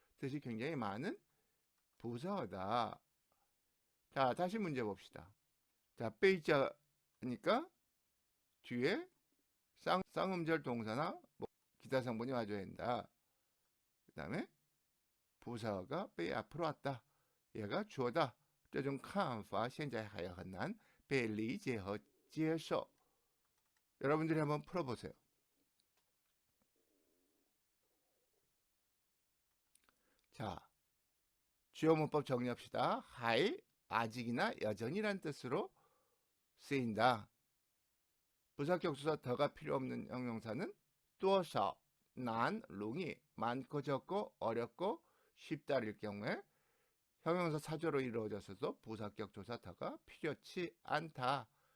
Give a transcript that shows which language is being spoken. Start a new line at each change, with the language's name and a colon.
Korean: 뜻이 굉장히 많은 부사어다. 자, 다시 문제 봅시다. 자, 베이자니까 뒤에 쌍음절 동사나 기타 성분이 와줘야 된다. 그 다음에 부사어가 베이 앞으로 왔다. 얘가 주어다.
Chinese: 这种看法现在还很难被理解和接受.
Korean: 여러분들이 한번 풀어보세요. 자, 주어 문법 정리합시다. 하이, 아직이나 여전이란 뜻으로 쓰인다. 부사격 조사 더가 필요 없는 형용사는 多少, 난, 룽이, 많고 적고 어렵고 쉽다일 경우에 형용사 사조로 이루어져서도 부사격 조사 더가 필요치 않다.